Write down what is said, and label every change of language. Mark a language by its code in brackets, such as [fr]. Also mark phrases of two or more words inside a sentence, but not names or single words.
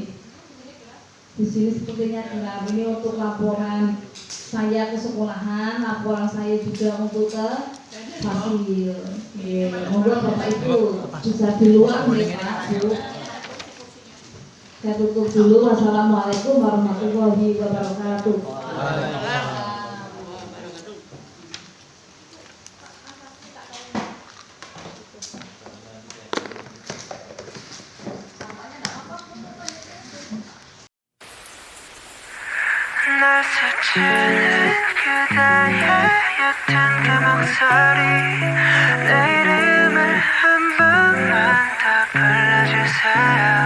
[id] Di sini sepertinya enggak. Ini untuk laporan saya ke sekolahan, laporan saya juga untuk ke fasil. Monggo Bapak Ibu bisa di luar nih Pak Bu. Saya tutup dulu. [ar] والسلام عليكم ورحمة الله وبركاته. [ko] 날 스치는 그대의 옅은 그 목소리 내 이름을 한 번만 더 불러주세요